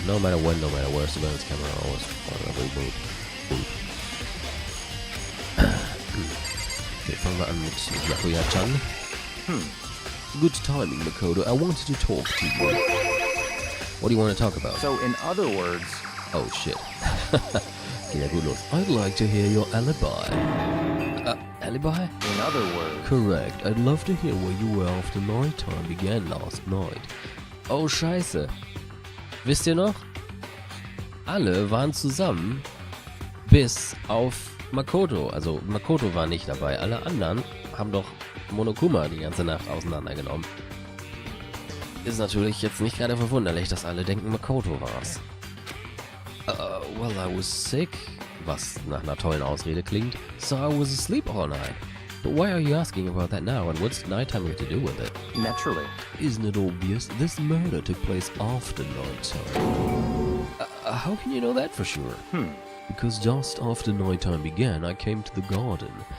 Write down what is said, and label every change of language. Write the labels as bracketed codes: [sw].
[en] No matter when, no matter where, surveillance camera always every move. [de] Okay, fangen wir an mit Yakuya-chan. [en] Good timing, Makoto. I wanted to talk to you. What do you want to talk about? So, in other words... [de] Oh, shit. Okay, gut los. [en] I'd like to hear your alibi. Alibi? In other words... Correct. I'd love to hear where you were after nighttime began last night. [de] Oh, scheiße. Wisst ihr noch? Alle waren zusammen, bis auf Makoto. Also, Makoto war nicht dabei. Alle anderen haben doch Monokuma die ganze Nacht auseinandergenommen. Ist natürlich jetzt nicht gerade verwunderlich, dass alle denken, Makoto war's. [en] Well, I was sick. [de] Was nach einer tollen Ausrede klingt. [en] So I was asleep all night. But why are you asking about that now, and what's nighttime got to do with it? Naturally. Isn't it obvious? This murder took place after nighttime. How can you know that for sure? Because just after nighttime began, I came to the garden.